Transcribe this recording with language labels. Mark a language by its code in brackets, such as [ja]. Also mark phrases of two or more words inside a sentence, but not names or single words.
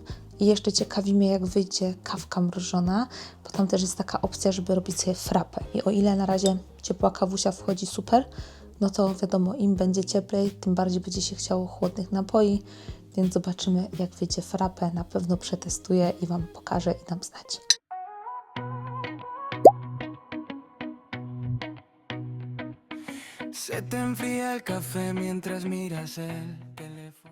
[pl] I jeszcze ciekawi mnie, jak wyjdzie kawka mrożona, bo tam też jest taka opcja, żeby robić sobie frappę. I o ile na razie ciepła kawusia wchodzi super, no to wiadomo, im będzie cieplej, tym bardziej będzie się chciało chłodnych napoi, więc zobaczymy, jak wyjdzie frappę. Na pewno przetestuję i Wam pokażę i dam znać. [es] Se te enfría el café mientras miras el teléfono.